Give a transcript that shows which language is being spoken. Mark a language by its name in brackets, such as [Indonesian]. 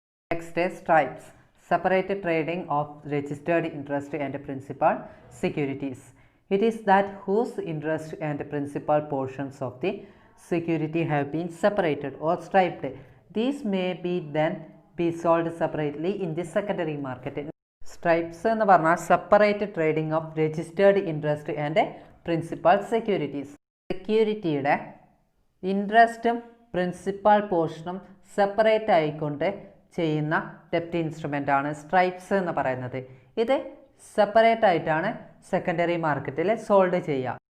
[English] Next stripes, separate trading of registered interest and principal securities. It is that whose interest and principal portions of the security have been separated or striped. These may be then be sold separately in the secondary market. Stripes [Malayalam] എന്ന് പറഞ്ഞാൽ [English] Separate trading of registered interest and principal securities. [Malayalam] സെക്യൂരിറ്റിയുടെ ഇൻട്രസ്റ്റും principal പോർഷനും separate ആയിക്കൊണ്ട് ചെയ്യുന്ന ഡെപ്റ്റ് instrument ആണ് stripes എന്ന് പറയുന്നത്. ഇത് separate ആയിട്ടാണ് സെക്കൻഡറി മാർക്കറ്റിൽ സോൾഡ് ചെയ്യുക.